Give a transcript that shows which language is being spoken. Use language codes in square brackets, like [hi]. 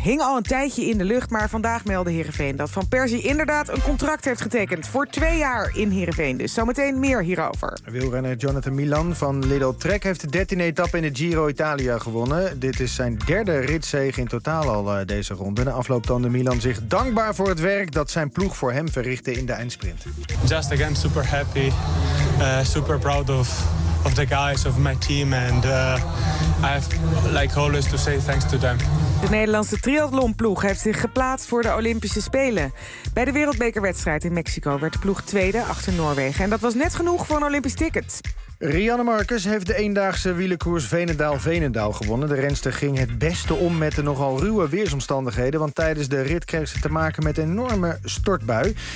[nl] Hing al een tijdje in de lucht, maar vandaag meldde Heerenveen dat Van Persie inderdaad een contract heeft getekend voor 2 jaar in Heerenveen. Dus zometeen meer hierover. Wielrenner Jonathan Milan van Lidl Trek heeft de 13e etappe in de Giro Italia gewonnen. Dit is zijn derde ritzege in totaal al deze ronde. Na afloop toonde Milan zich dankbaar voor het werk dat zijn ploeg voor hem verrichtte in de eindsprint. [en] Just again super happy, super proud of the guys, of my team and like always to say thanks to them. [nl] De Nederlandse triathlonploeg heeft zich geplaatst voor de Olympische Spelen. Bij de wereldbekerwedstrijd in Mexico werd de ploeg tweede achter Noorwegen. En dat was net genoeg voor een Olympisch ticket. Rianne Marcus heeft de eendaagse wielerkoers Veenendaal-Veenendaal gewonnen. De renster ging het beste om met de nogal ruwe weersomstandigheden, want tijdens de rit kreeg ze te maken met een enorme stortbui.